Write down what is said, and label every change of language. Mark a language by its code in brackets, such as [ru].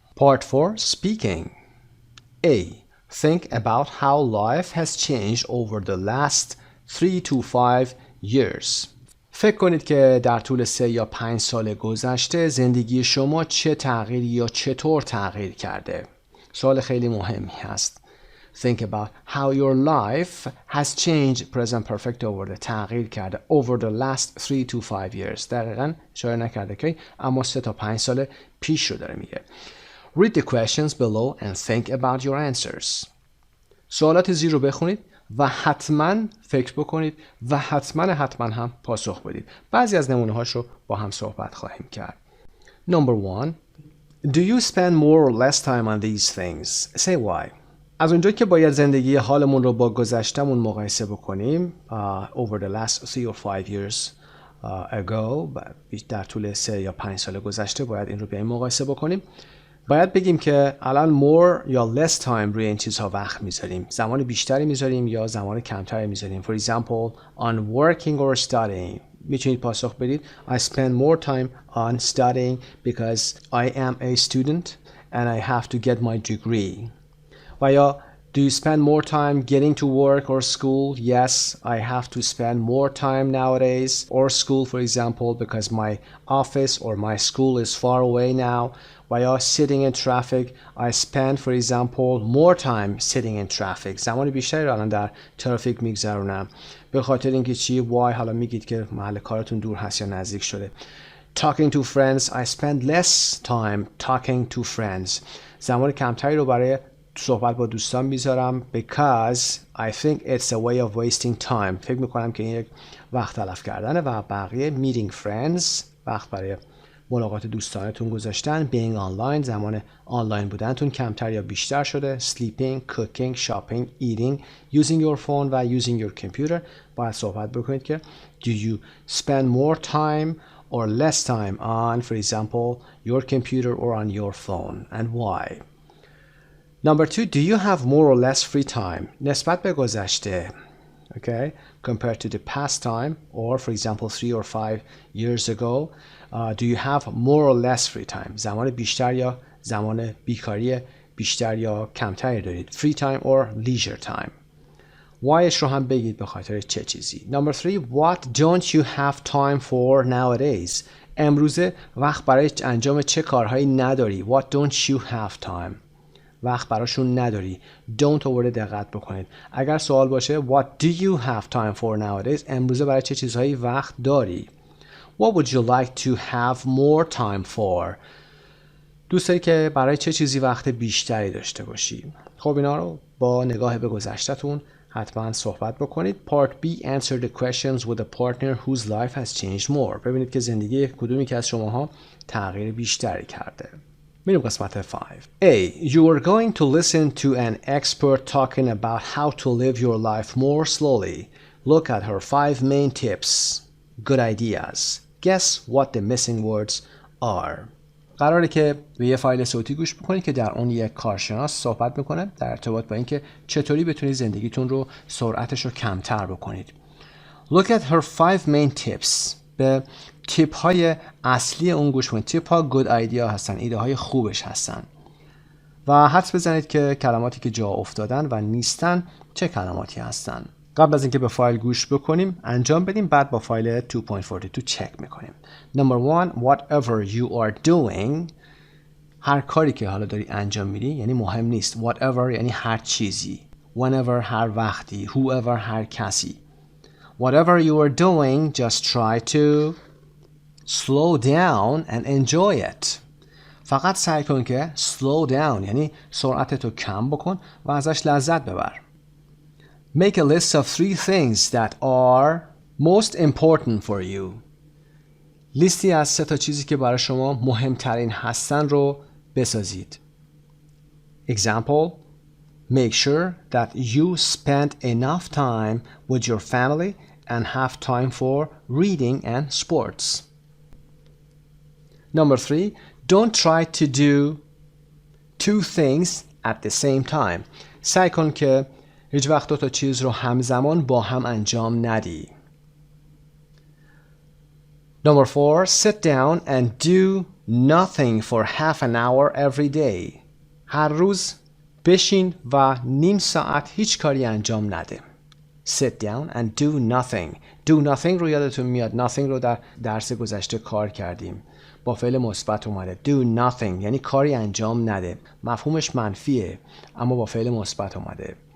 [en] Part 4. Speaking. A. Think about how life has changed over the last 3 to 5 years. [fa] فکر کنید که در طول 3 یا 5 سال گذشته زندگی شما چه تغییری یا چطور تغییر کرده. سوال خیلی مهمی هست. [en] Think about how your life has changed present perfect over the [fa] تغییر کرده [en] over the last 3 to 5 years. [fa] دقیقاً اشاره نکرده که اما 3 تا 5 سال پیش رو داره میگه. [en] Read the questions below and think about your answers. [fa] سوالات زیر رو بخونید و حتما فکر بکنید و حتما هم پاسخ بدید. بعضی از نمونه هاش رو با هم صحبت خواهیم کرد. [en] Number 1. Do you spend more or less time on these things? Say why. [fa] از اونجایی که باید زندگی حالمون رو با گذشتمون مقایسه بکنیم [en] over the last 3 or 5 years ago [fa] در طول 3 یا 5 سال گذشته باید این رو بیایم مقایسه بکنیم. باید بگیم که الان more یا [en] less time [fa] روی این چیزها وقت میذاریم. زمان بیشتری میذاریم یا زمان کمتری میذاریم. [en] For example, on working or studying. [fa] میتونید پاسخ بدید [en] I spend more time on studying because I am a student and I have to get my degree. [fa] و یا [en] Do you spend more time getting to work or school? Yes, I have to spend more time nowadays, or school for example, because my office or my school is far away now. While sitting in traffic, I spend for example more time sitting in traffic. [fa] زمان بیشتری رو الان در ترافیک میگذرونم. به خاطر اینکه چی؟ Why حالا میگید که محل کارتون دور هست یا نزدیک شده. [en] Talking to friends, I spend less time talking to friends. [fa] زمان کمتری رو برای صحبت با دوستان میذارم [en] because I think it's a way of wasting time. [fa] فکر میکنم که این یک وقت تلف کردنه. و بقیه [en] meeting friends، [fa] وقت برای ملاقات دوستانتون گذاشتن. [en] being online، [fa] زمان آنلاین بودنتون کمتر یا بیشتر شده. [en] sleeping, cooking, shopping, eating, using your phone و using your computer. [fa] باید صحبت بکنید که [en] do you spend more time or less time on, for example, your computer or on your phone, and why? Number 2, do you have more or less free time? [fa] نسبت به گذشته. [en] Okay, compared to the past time, or for example 3 or 5 years ago, do you have more or less free time? [fa] زمان بیشتر یا زمان بیکاری بیشتر یا کمتری دارید. [en] Free time or leisure time. [fa] whyش رو هم بگید به خاطر چه چیزی. [en] Number 3, what don't you have time for nowadays? [fa] امروزه وقت برای انجام چه کارهایی نداری. [en] What don't you have time? [fa] وقت براشون نداری. Don't آورده دقت بکنید. اگر سوال باشه [en] What do you have time for nowadays? [fa] امروزه برای چه چیزهایی وقت داری. [en] What would you like to have more time for? [fa] دوست داری که برای چه چیزی وقت بیشتری داشته باشی. خب اینا رو با نگاه به گذشته‌تون حتما صحبت بکنید. [en] Part B, answer the questions with a partner whose life has changed more. [fa] ببینید که زندگی کدومی که از شماها تغییر بیشتری کرده. میریم قسمت 5. A. [en] You are going to listen to an expert talking about how to live your life more slowly. Look at her 5 main tips. Good ideas. Guess what the missing words are. [fa] قراره که به یه فایل صوتی گوش بکنید که در اون یک کارشناس صحبت میکنه در ارتباط با اینکه چطوری بتونید زندگیتون رو سرعتش رو کمتر بکنید. [en] Look at her 5 main tips. [fa] به تیپ های اصلی اون گوش کنید. تیپ ها [en] good idea [fa] هستن، ایده های خوبش هستن. و حدس بزنید که کلماتی که جا افتادن و نیستن چه کلماتی هستن. قبل از اینکه به فایل گوش بکنیم انجام بدیم، بعد با فایل 2.42 چک میکنیم. [en] Number 1, whatever you are doing. [fa] هر کاری که حالا داری انجام میدی یعنی مهم نیست. Whatever یعنی هر چیزی. Whenever هر وقتی. Whoever هر کسی. [en] Whatever you are doing, just try to slow down and enjoy it. [fa] فقط سعی کن که slow down یعنی سرعتتو کم بکن و ازش لذت ببر. [en] Make a list of 3 things that are most important for you. [fa] لیستی از 3 تا چیزی که برای شما مهمترین هستن رو بسازید. [en] Example, make sure that you spend enough time with your family and have time for reading and sports. Number 3, don't try to do 2 things at the same time. [fa] سعی کن که هیچ وقت 2 تا چیز رو همزمان با هم انجام ندی. [en] Number 4, sit down and do nothing for half an hour every day. [fa] هر روز بشین و نیم ساعت هیچ کاری انجام نده. [en] Sit down and do nothing. [fa] Do nothing رو یادتون میاد. Nothing رو در درس گذشته کار کردیم. با فعل مثبت اومده. Do nothing یعنی کاری انجام نده. مفهومش منفیه اما با فعل مثبت اومده.